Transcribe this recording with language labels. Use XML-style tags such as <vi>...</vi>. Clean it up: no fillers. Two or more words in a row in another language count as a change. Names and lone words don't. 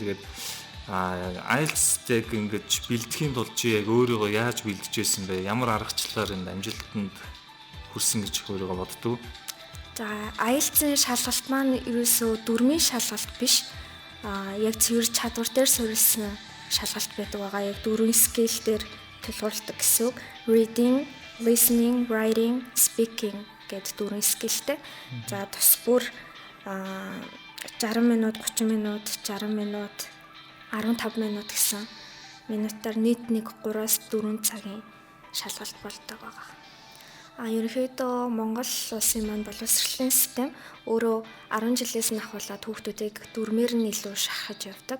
<mn>Тэгээд IELTS-ийг ингээд бэлтгэхийн тулд чи яг өөрийгөө яаж бэлдэж байсан бэ? Ямар аргачлалаар энэ амжилтанд хүрсэн гэж өөрийгөө боддог? За IELTS-ийн шалгалт маань ерөөсөө дүрмийн шалгалт биш. Яг цэвэр чадвар дээр суурилсан шалгалт байдаг байгаа. Яг дөрвөн скил дээр тулгуурладаг гэсэн үг.</mn> <en>Reading, listening, writing, speaking</en> <mn>гэдэг дөрвөн скилтэй. За тус бүр 60 минут, 30 минут, 60 минут, 15 минут гэсэн минутаар нийт нэг 3-4 цагийн шалгалт болдог байгаа. Ерөнхийдөө Монгол улсын маань боловсролын систем өөрөө 10 жилээс нь ахуулаад хүүхдүүдийг дүрмээр нь илүү шахаж явдаг.</mn>